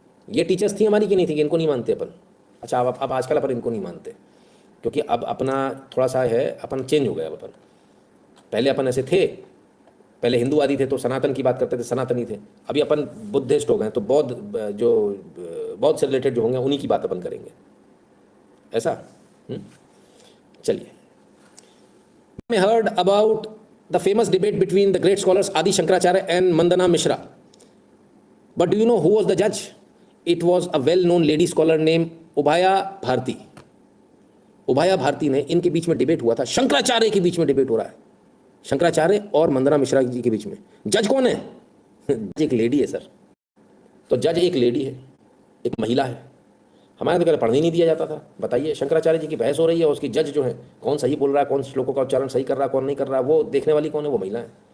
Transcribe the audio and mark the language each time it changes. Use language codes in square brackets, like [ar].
[hi] ये टीचर्स थी हमारी कि नहीं थी? इनको नहीं मानते अपन। अच्छा, अब आजकल अपन इनको नहीं मानते क्योंकि अब अपना थोड़ा सा है, अपन चेंज हो गया। अब अपन, पहले अपन ऐसे थे, पहले हिंदूवादी थे तो सनातन की बात करते थे, सनातनी थे। अभी अपन बुद्धिस्ट हो गए तो बौद्ध से रिलेटेड जो होंगे उन्हीं की बात अपन करेंगे। ऐसा चलिए। [en] I heard about the famous debate between the great scholars Adi Shankaracharya and Mandana Mishra. But do you know who was the judge? It was a well-known lady scholar named Ubhaya Bharati. [hi] उभाया Bharti ने, इनके बीच में डिबेट हुआ था, शंकराचार्य के बीच में debate हो रहा है, शंकराचार्य और मंदना मिश्रा जी के बीच में। जज कौन है? जज एक लेडी है सर। तो जज एक लेडी है, एक महिला है। हमारे तो पहले पढ़ने ही नहीं दिया जाता था। बताइए, शंकराचार्य जी की बहस हो रही है, उसकी जज जो है कौन सही बोल रहा है, कौन श्लोकों का उच्चारण सही कर रहा है, कौन नहीं कर रहा है, वो देखने वाली कौन है? वो महिला है।